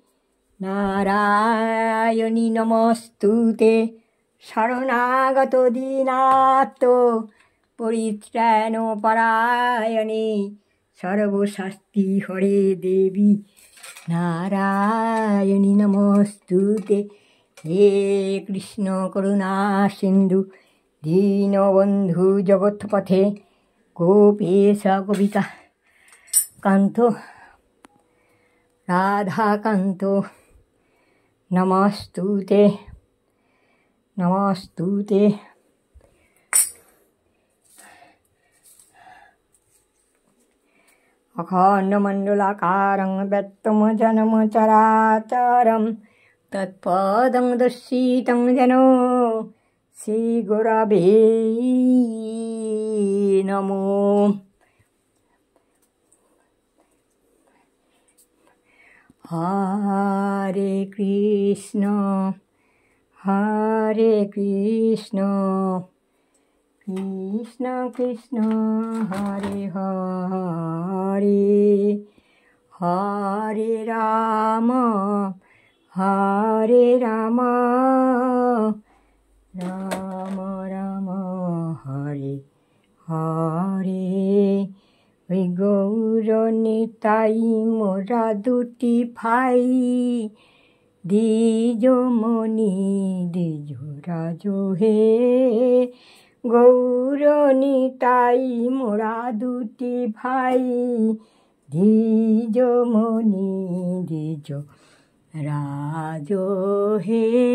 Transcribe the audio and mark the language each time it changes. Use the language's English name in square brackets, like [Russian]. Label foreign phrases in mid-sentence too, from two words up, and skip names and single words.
[Sanskrit] নারায়ণী নমস্তুতে শরণাগত দীনার্ত পরিত্রাণ পরায়ণে সর্বশাস্তি হরে দেবী নারায়ণী নমস্তুতে। হে কৃষ্ণ করুণা সিন্ধু দীনবন্ধু জগৎপথে গোপেশ গোপিকা কান্ত রাধাকান্ত নমস্তুতে নমস্তুতে। अखण्डमण्डलाकारं व्यक्तं जन्म चराचरं तत्पदं दर्शितं जनो श्रीगुरवे नमो। हरे कृष्ण कृष्ण कृष्ण हरे हरे हरे राम राम राम हरे हरे। [Bangla] ওই গৌর নিতাই মোরা দুটি ভাই দ্বিজমণি দ্বিজ রাজ হে। গৌর নিতাই মোরা দুটি ভাই দ্বিজমণি দ্বিজ রাজ হে।